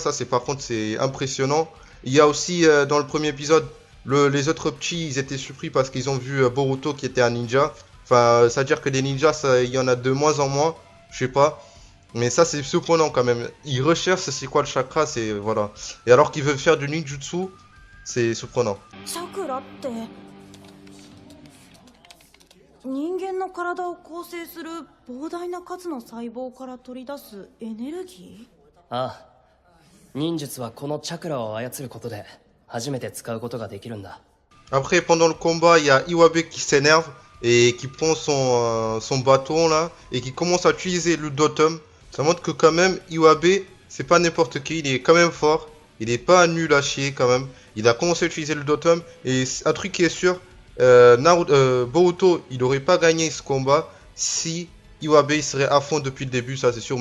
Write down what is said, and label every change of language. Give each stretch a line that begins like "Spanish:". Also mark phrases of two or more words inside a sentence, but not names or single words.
French: Ça, par contre, c'est impressionnant. Il y a aussi dans le premier épisode, les autres petits, ils étaient surpris parce qu'ils ont vu Boruto qui était un ninja. Enfin, c'est-à-dire que des ninjas, il y en a de moins en moins. Je sais pas. Mais ça, c'est surprenant quand même. Ils recherchent c'est quoi le chakra, c'est voilà. Et alors qu'ils veulent faire du ninjutsu, c'est surprenant.
Japanese: チャクラって人間の体を構成する膨大な数の細胞から取り出すエネルギー？ああ、忍術はこのチャクラを操ることで初めて使うことができるんだ。
French: Après, pendant le combat, il y a Iwabe qui s'énerve et qui prend son bâton là et qui commence à utiliser le Dotum. Ça montre que quand même Iwabe, c'est pas n'importe qui, il est quand même fort. Il est pas nul à chier quand même. Il a commencé à utiliser le Dotum et un truc qui est sûr, Boruto, il aurait pas gagné ce combat si Iwabe il serait à fond depuis le début, ça c'est sûr.